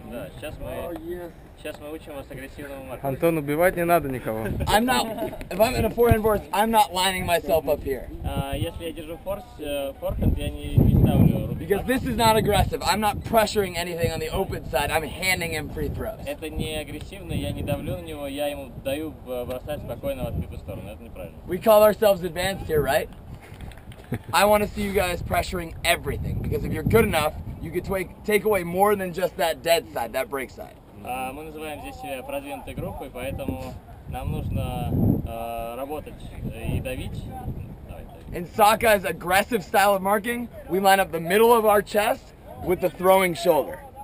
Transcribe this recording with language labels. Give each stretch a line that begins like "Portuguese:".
Russian: Да, сейчас мы учим вас агрессивному маркетингу. Антон, убивать не надо никого.
English: I'm not, if I'm in a forehand force, I'm not lining myself up here.
Russian: Если я держу форхенд, я не ставлю руки.
English: Because this is not aggressive. I'm not pressuring anything on the open side. I'm handing him free throws.
Russian: Это не агрессивно, я не давлю на него, я ему даю бросать спокойно в открытую сторону. Это неправильно.
English: We call ourselves advanced here, right? I want to see you guys pressuring everything. Because if you're good enough, you could take away more than just that dead side, that break side.
Russian: Мы называем здесь себя продвинутой группой, поэтому нам нужно работать и давить.
English: In Sakai's aggressive style of marking, we line up the middle of our chest with the throwing shoulder.